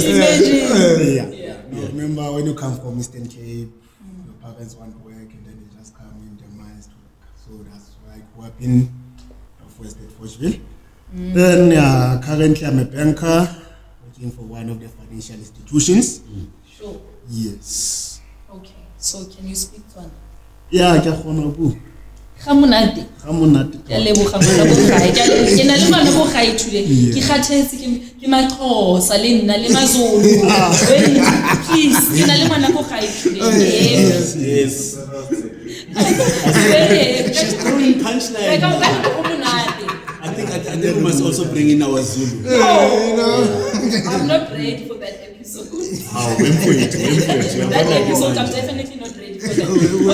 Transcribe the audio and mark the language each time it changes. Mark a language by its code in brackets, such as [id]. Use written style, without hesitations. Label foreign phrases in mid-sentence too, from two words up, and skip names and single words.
[en] Now, remember when you come from Eastern Cape, your parents want to work and then they just come in their minds to work. So that's why I grew up in Northwest at Forgeville. Then currently I'm a banker working for one of the financial institutions. Sure. Yes. Okay. So can you speak to one? Yeah, [nso] ke kgona bu. Gamonate. Gamonate. Ke leboga ngwana bo gae. Ke na le ngwana bo gae today. Ke kgathetse ke maXhosa le nna le maZulu. Please, ke na le ngwana bo gae today. [en] Yes. She's throwing punchline. I think we must also bring in our Zulu. I'm not ready for that episode. Wait for it. That episode, I'm definitely not ready for that.